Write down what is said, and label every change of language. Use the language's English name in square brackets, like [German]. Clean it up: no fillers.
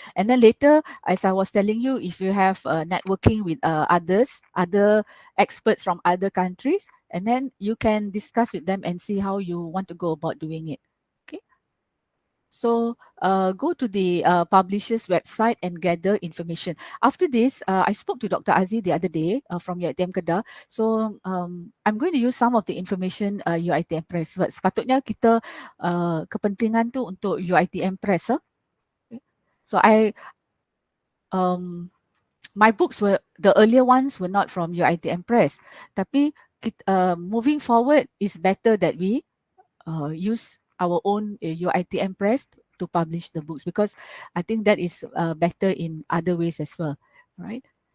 [English] And then later, as I was telling you, if you have networking with other experts from other countries, and then you can discuss with them and see how you want to go about doing it. Okay. So go to the publisher's website and gather information. After this, I spoke to Dr. Aziz the other day from UiTM Kedah. So I'm going to use some of the information UiTM Press. [Malay] Sebab sepatutnya kita kepentingan tu untuk UiTM Press. [English] Okay. So my books the earlier ones were not from UiTM Press. [Malay] Tapi [English] moving forward, is better that we use our own UiTM Press to publish the books, because I think that is better in other ways as well, right?